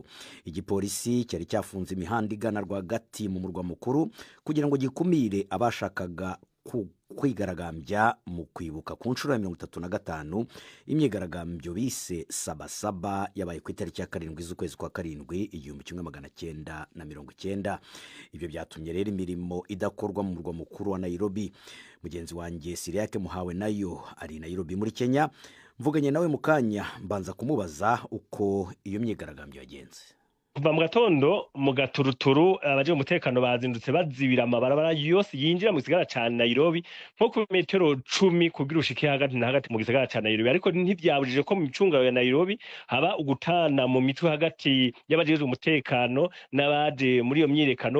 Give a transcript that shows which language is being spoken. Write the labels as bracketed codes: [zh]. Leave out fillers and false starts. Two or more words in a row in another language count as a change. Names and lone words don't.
[rw] Igipolisi cyari cyafunze imihanda igana rwagati mu murwa mukuru kugira ngo gikumire abashakaga kwigaragambya mu kwibuka ku nshuro ya 35 imyigaragambyo bise Sabasaba yabaye ku itariki ya 7 z'ukwezi kwa 7 1990. Ibyo byatumye rero imirimo idakorwa mu murwa mukuru wa Nairobi. Mugenzi wanjye Siriake Muhawe nayo ari Nairobi muri Kenya. Mvuganye nawe mu kanya mbanza kumubaza uko iyo myigaragambyo yagenze. [rn] Kuva mu gatondo mu gaturuturu abaje umutekano bazindutse bazibira amabarabara yose yinjira mu gisagara ca Nairobi nko ku metero 10 kugira ushike hagati na hagati mu gisagara ca Nairobi, ariko ntivyabujije ko mu micungaro ya Nairobi haba ugutana mu mitwe hagati y'abaje umutekano n'abaje muri iyo myirekano.